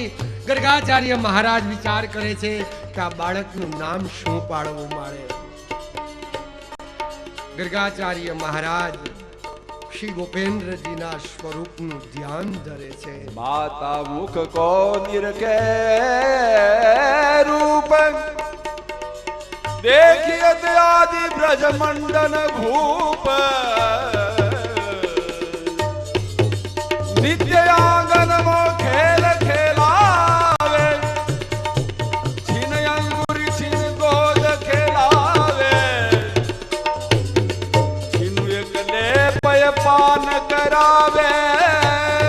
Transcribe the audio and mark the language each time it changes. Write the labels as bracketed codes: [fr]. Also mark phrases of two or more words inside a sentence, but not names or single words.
[gu] ગર્ગાચાર્ય મહારાજ વિચાર કરે છે કે આ બાળકનું નામ શું પાડવું મારે. ગર્ગાચાર્ય મહારાજ શ્રી ગોપેન્દ્રજીના સ્વરૂપનું ધ્યાન ધરે છે. [bra] माता मुख को निरखे रूप देखियत आदि ब्रज मंडन भूप, नित्य आंगन मो खेल खेलावे, छिन अंगुर छिन गोद खेलावे, छिनु एक ले पय पान करावे,